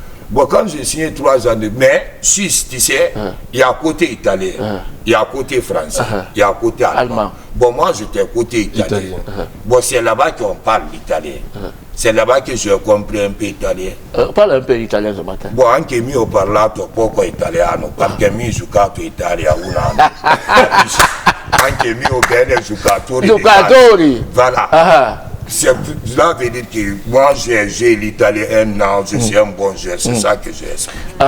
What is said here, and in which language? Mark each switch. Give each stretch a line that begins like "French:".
French: Bon, quand j'ai signé 3 ans de... Mais, Suisse, tu sais, il y a côté italien, il y a côté français, il y a côté allemand. Bon, moi, j'étais côté italien. Bon, c'est là-bas qu'on parle l'italien. C'est là-bas que j'ai compris un peu italien. Parle un peu italien ce matin.
Italian: Bon, anche io ho parlato poco italiano, perché mi ho giocato in Italia un anno. Anche io bene giocatori.
French: Voilà. Cela veut dire que moi j'ai joué l'italien 1 an, je suis un bon joueur, c'est ça que j'ai expliqué.